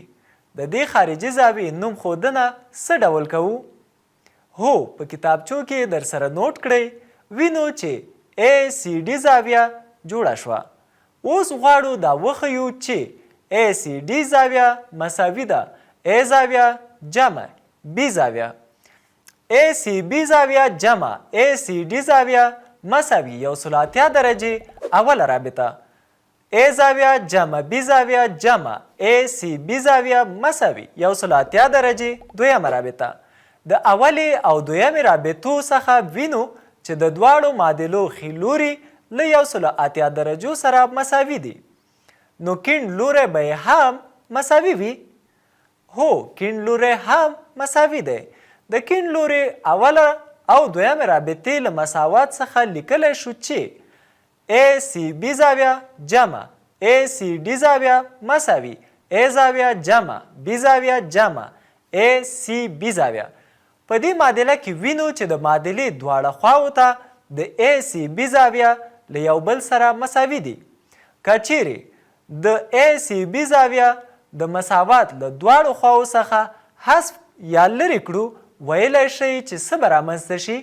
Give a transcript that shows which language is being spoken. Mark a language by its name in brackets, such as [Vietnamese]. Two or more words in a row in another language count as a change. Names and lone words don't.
[Pashto] د دې خارجي زاویې نوم ښودنه څه ډول کوو؟ هو، په کتابچو کې در سره نوٹ کړئ. وینو چې ACD زاویه جوړه شوه. اوس غواړو دا وښیو چې ACD زاویه مساوي ده A زاویه جمع B زاویه. ACB زاویه جمع ACD زاویه مساوي 180 درجې اوله رابطه. A زاویه جمع B زاویه جمع ACB زاویه مساوي 180 درجې دویمه رابطه. د اولې او دویمې رابطو څخه وینو چې د دواړو معادلو ښي لوري له 180 درجو سره مساوي دي. نو کیڼ لوری به هم مساوي وي؟ هو، کیڼ لوری هم مساوي دی. د کیڼ لوري اوله او دویمه رابطې له مساوات څخه لیکلی شو چې ACB زاویه جمع ACD زاویه مساوي A زاویه جمع B زاویه جمع ACB زاویه. په دې معادله کې وینو چې د معادلې دواړه خواو ته د ACB زاویه له یو بل سره مساوي دي. که چیرې د ACB زاویه د مساوات له دواړو خواو څخه حذف یا لرې کړو ویلی شئ چې څه به رامنځته شي؟